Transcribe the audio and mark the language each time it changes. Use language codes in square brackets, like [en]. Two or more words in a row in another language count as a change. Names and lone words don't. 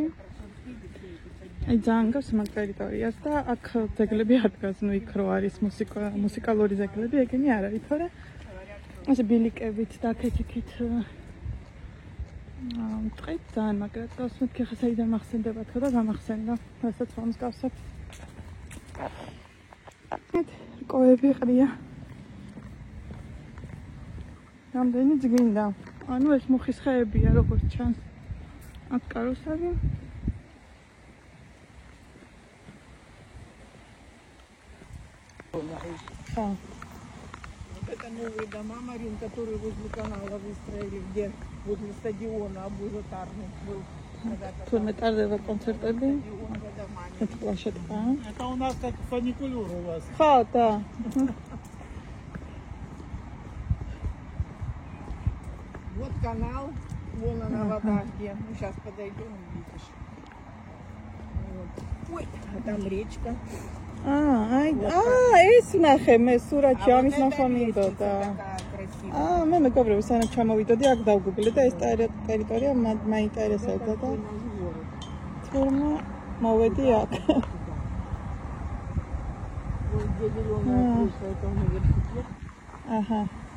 [ka] აი ძალიან გავს მაგ ტერიტორიას და აქ ძეგლები არ დგას, ნუ იქ რო არის მუსიკალური ძეგლები, ეგენი არ არის, თორე ესე ბილიკებით და აქეთ-იქით ტყით ძალიან მაგრად გავს, მეთქი ხა საიდან მახსენდება თქო და გამახსენდა, რასაც მომსგავსებ. კოები ყრია. რამდენი ძგინდა. ანუ ეს მუხის ხეებია, როგორც ჩანს. აქ კაროსები. [ru] Это новые дома, Марин, которые возле канала выстроили, где возле стадиона Абузатарный был. [ka] Თუ მეტარდება კონცერტები. ეს площадка. [ru] Это у нас как фуникулер у вас. [ka] ხო, да. [ru] Вот канал, вон она вода где. Ну, сейчас подойдем, видишь. Вот. Ой, а там речка. [ka] ეს ნახე მე სურათში ამის ნახვა მინდოდა. მე მეგობრებო სანამ ჩამოვიდოდი აქ დავგუგლე და ეს ტერიტორია მაინტერესებდა და თურმე მოვედი აქ. აჰა.